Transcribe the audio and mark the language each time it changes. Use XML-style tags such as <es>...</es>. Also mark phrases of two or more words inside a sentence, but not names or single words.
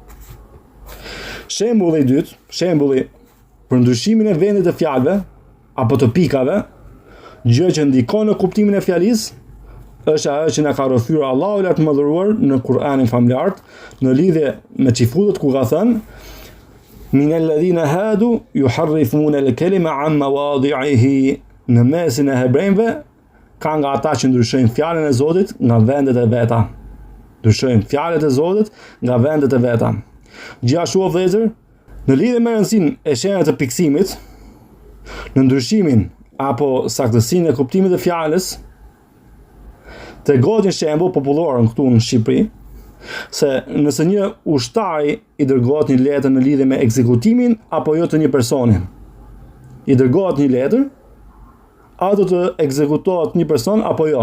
<sq>Shembulli i dytë, shembulli për ndryshimin e vendit të fjalëve apo të pikave, gjë që ndikon në kuptimin e fjalisë, është ajo që na ka rrothyr Allahu i lartë mëdhëruar në Kur'anin famlar në lidhje me çifutët ku ka thënë</sq> <ar>من الذين هادوا يحرفون الكلم عن مواضعه,</ar> <sq>në mesin e hebrejve ka nga ata që ndryshojnë fjalën e Zotit nga vendet e veta. Ndryshojnë fjalët e Zotit nga vendet e veta. Gjithashtu o vëllezër, në lidhje me rëndësinë e shenjave të piksimit, në ndryshimin apo saktësinë e kuptimit të fjalës, tregohet një shembull popullor këtu në Shqipëri, se nëse një ushtari i dërgohet një letër në lidhje me ekzekutimin apo jo të një personi, i dërgohet një letër, a do të ekzekutohet një person apo jo.</sq>